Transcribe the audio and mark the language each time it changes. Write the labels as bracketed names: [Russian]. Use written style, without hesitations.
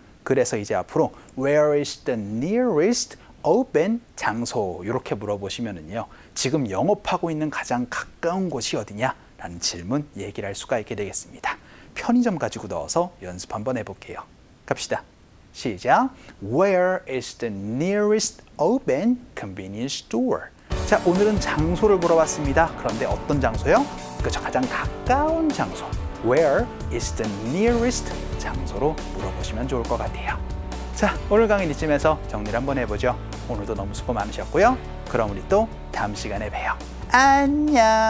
[Korean] 그래서 이제 앞으로 [English] Where is the nearest open [Korean] 장소 이렇게 물어보시면은요, 지금 영업하고 있는 가장 가까운 곳이 어디냐? 라는 질문 얘기를 할 수가 있게 되겠습니다. 편의점 가지고 넣어서 연습 한번 해볼게요. 갑시다. 시작. [English] Where is the nearest open convenience store? [Korean] 자, 오늘은 장소를 물어봤습니다. 그런데 어떤 장소요? 그렇죠. 가장 가까운 장소. [English] Where is the nearest [Korean] 장소로 물어보시면 좋을 것 같아요. 자, 오늘 강의는 이쯤에서 정리를 한번 해보죠. 오늘도 너무 수고 많으셨고요. 그럼 우리 또 다음 시간에 봬요. 안녕.